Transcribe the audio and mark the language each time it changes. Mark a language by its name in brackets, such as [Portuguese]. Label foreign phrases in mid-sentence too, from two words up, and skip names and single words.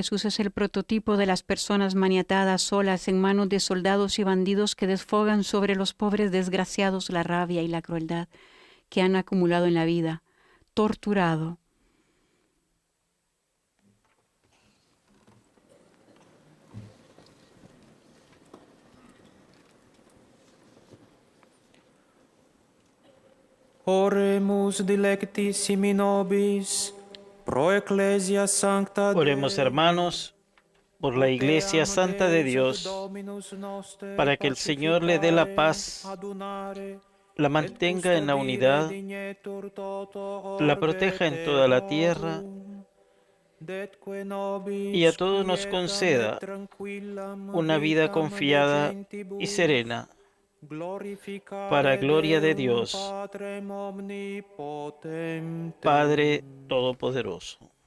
[Spanish] Jesús es el prototipo de las personas maniatadas solas en manos de soldados y bandidos que desfogan sobre los pobres desgraciados la rabia y la crueldad que han acumulado en la vida, torturado. [Latin] Oremus dilectissimi nobis, pro ecclesia sancta Dei. [Spanish] Oremos, hermanos, por la Iglesia Santa de Dios, para que el Señor le dé la paz, la mantenga en la unidad, la proteja en toda la tierra y a todos nos conceda una vida confiada y serena, para gloria de Dios, Padre Todopoderoso.